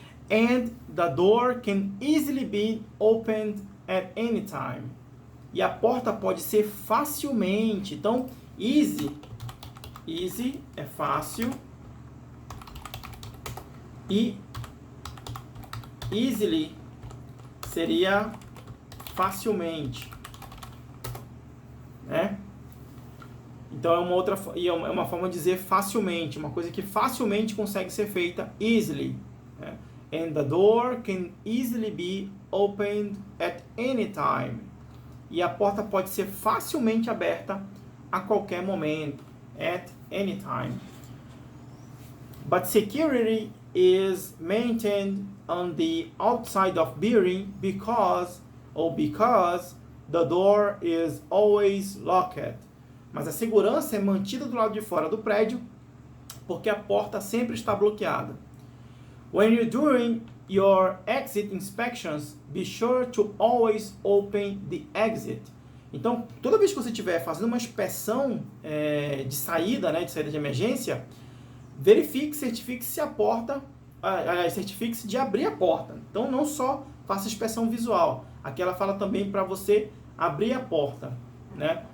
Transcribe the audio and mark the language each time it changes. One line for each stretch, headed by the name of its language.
English: And the door can easily be opened at any time.
Portuguese: E a porta pode ser facilmente. Então, easy é fácil. E easily seria facilmente, né? Então é uma forma de dizer facilmente, uma coisa que facilmente consegue ser feita, easily, né?
English: And the door can easily be opened at any time.
Portuguese: E a porta pode ser facilmente aberta a qualquer momento,
English: at any time. But security is maintained on the outside of building because the door is always locked.
Portuguese: Mas a segurança é mantida do lado de fora do prédio porque a porta sempre está bloqueada.
English: When you're doing your exit inspections, be sure to always open the exit.
Portuguese: Então, toda vez que você estiver fazendo uma inspeção de saída, né, de saída de emergência, certifique-se a porta, certifique-se de abrir a porta. Então, não só faça inspeção visual. Aqui ela fala também para você abrir a porta, né?